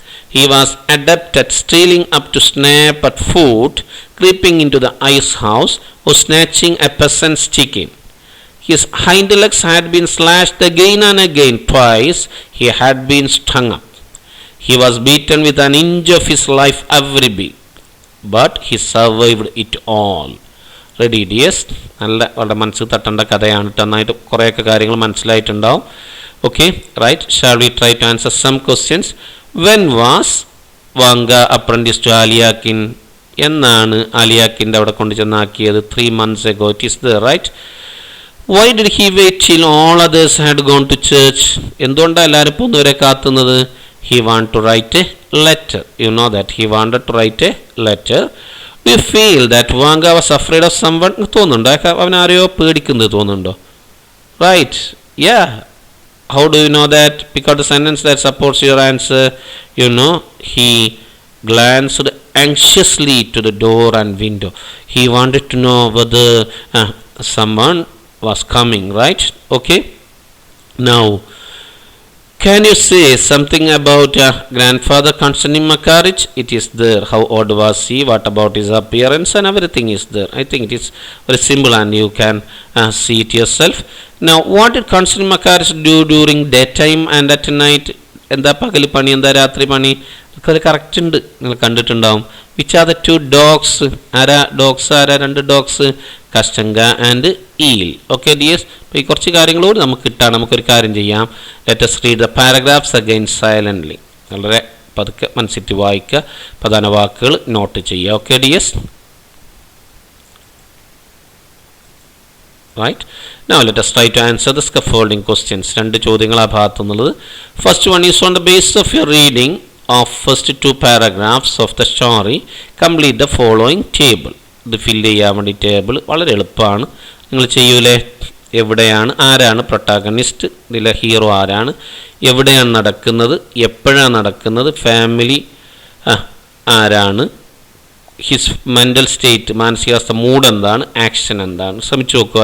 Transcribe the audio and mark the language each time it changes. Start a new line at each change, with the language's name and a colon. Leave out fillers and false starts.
English: He was adept at stealing up to snap at food, creeping into the ice house, or snatching a peasant's chicken. His hind legs had been slashed again and again. Twice he had been strung up. He was beaten with an inch of his life every bit, but he survived it all. Ready dears?
Malayalam: നല്ല വളരെ മനസ്സിൽ തട്ടേണ്ട കഥയാണ്. നന്നായിട്ട് കുറേയൊക്കെ കാര്യങ്ങൾ മനസ്സിലായിട്ടുണ്ടാവും. Okay right.
English: Shall we try to answer some questions? When was Vanka apprentice to Alyakhin?
Malayalam: എന്നാണ് ആലിയാക്കിൻ്റെ അവിടെ കൊണ്ട് ചെന്നാക്കിയത്?
English: 3 months ago. It is there, right? Why did he wait till all others had gone to church?
Malayalam: എന്തുകൊണ്ടാണ് എല്ലാവരും പോകുന്നവരെ കാത്തുന്നത്?
English: He wanted to write a letter. You know that. He wanted to write a letter. Do you feel that Vanga was afraid of someone?
Malayalam: തോന്നുന്നുണ്ടോ? അവൻ ആരെയോ പേടിക്കുന്നത് തോന്നുന്നുണ്ടോ?
English: Right. Yeah. How do you know that? Because the sentence that supports your answer, you know, he glanced anxiously to the door and window. He wanted to know whether someone was coming, right? Okay. Now, can you say something about grandfather Konstantin Makaric? It is there. How old was he? What about his appearance? And everything is there. I think it is very simple and you can see it yourself. Now, what did Konstantin Makaric do during daytime and at night?
Malayalam: എന്താ പകൽ പണി, എന്താ രാത്രി പണി? ഒക്കെ correct ഉണ്ട്, നിങ്ങൾ കണ്ടിട്ടുണ്ടാവും.
English: Which are the 2 dogs?
Malayalam: ആരാ ഡോഗ്സ്? ആരാ 2 dogs? കസ്റ്റങ്ക and eel. Okay dears, അപ്പോൾ ഈ കുറച്ച് കാര്യങ്ങളോട് നമുക്ക് കിട്ടാൻ നമുക്കൊരു കാര്യം ചെയ്യാം.
English: Let us read the paragraphs again silently.
Malayalam: വളരെ പതുക്കെ മനസ്സിട്ട് വായിക്കുക, പ്രധാന വാക്കുകൾ നോട്ട് ചെയ്യുക.
English: Okay dears? Right. Now let us try to answer the scaffolding questions.
Malayalam: 2 ചോദ്യങ്ങൾ ആ ഭാഗത്തുനിന്നുള്ളത്.
English: First one is, on the basis of your reading of first 2 paragraphs of the story, complete the following table.
Malayalam: ഇത് fill ചെയ്യാൻ വേണ്ടി table വളരെ എളുപ്പമാണ്. നിങ്ങൾ ചെയ്യൂലേ? എവിടെയാണ്, ആരാണ് പ്രൊട്ടാഗണിസ്റ്റ്, ഇതിലെ ഹീറോ ആരാണ്, എവിടെയാണ് നടക്കുന്നത്, എപ്പോഴാണ് നടക്കുന്നത്, ഫാമിലി ആരാണ്,
English: his mental state,
Malayalam: മാനസികാവസ്ഥ, മൂഡ് എന്താണ്, ആക്ഷൻ എന്താണ്. ശ്രമിച്ചു നോക്കുക.